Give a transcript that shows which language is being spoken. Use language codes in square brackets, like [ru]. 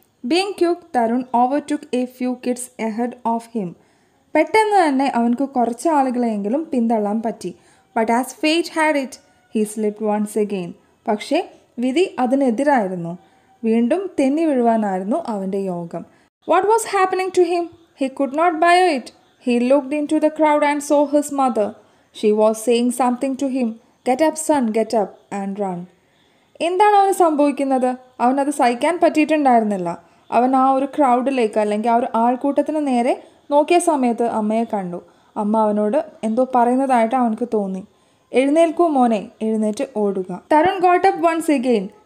[en] Being quick, Tarun overtook a few kids ahead of him. [ml] പെട്ടെന്ന് തന്നെ അവൻക്ക് കുറച്ച് ആളുകളെയെങ്കിലും പിന്തള്ളാൻ പറ്റി. [en] But as fate had it, he slipped once again. [ml] പക്ഷേ വിധി അതിനെതിരായിരുന്നു. വീണ്ടും തെന്നി വീഴുവാനായിരുന്നു അവൻ്റെ യോഗം. [en] What was happening to him? He could not bear it. He looked into the crowd and saw his mother. She was saying something to him. Get up son, get up and run. [ml] എന്താണ് അവന് സംഭവിക്കുന്നത്? അവനത് സഹിക്കാൻ പറ്റിയിട്ടുണ്ടായിരുന്നില്ല. അവൻ ആ ഒരു ക്രൗഡിലേക്ക് അല്ലെങ്കിൽ ആ ഒരു ആൾക്കൂട്ടത്തിന് നേരെ നോക്കിയ സമയത്ത് അമ്മയെ കണ്ടു. അമ്മ അവനോട് എന്തോ പറയുന്നതായിട്ട് അവനക്ക് തോന്നി. എഴുന്നേൽക്കൂ മോനെ, എഴുന്നേറ്റ് ഓടുക. [en] Tarun got up once again.